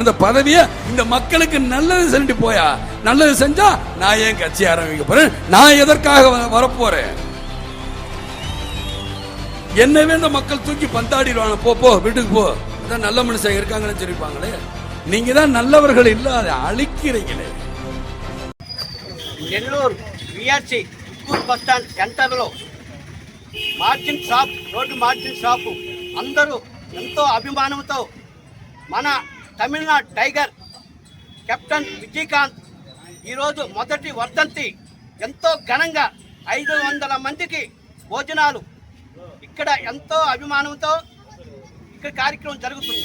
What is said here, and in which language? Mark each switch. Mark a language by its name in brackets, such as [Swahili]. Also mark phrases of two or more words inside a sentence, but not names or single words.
[Tamil] இந்த பதவியை இந்த மக்களுக்கு நல்லது செஞ்சு போயா, நல்லது செஞ்சா நான் ஏன் கட்சி ஆரம்பிக்க போறேன்? நான் எதற்காக வரப்போறேன்? என்னவே இந்த மக்கள் தூக்கி பந்தாடிடுவாங்க. போ வீட்டுக்கு போ, அதான் நல்ல மனுஷன் இருக்காங்கன்னு சொல்லிப்பாங்களே. நீங்க தான் நல்லவர்கள் இல்ல, அதை அழிக்கிறீங்களே. [Telugu] నెల్లూరు విఆర్సి స్కూల్ బస్ స్టాండ్ సెంటర్లో మార్జిన్ షాప్, రోడ్డు మార్జిన్ షాపు అందరూ ఎంతో అభిమానంతో మన తమిళనాడు టైగర్ కెప్టెన్ విజయకాంత్ ఈరోజు మొదటి వర్ధంతి ఎంతో ఘనంగా 500 మందికి భోజనాలు ఇక్కడ ఎంతో అభిమానంతో ఇక్కడ కార్యక్రమం జరుగుతుంది.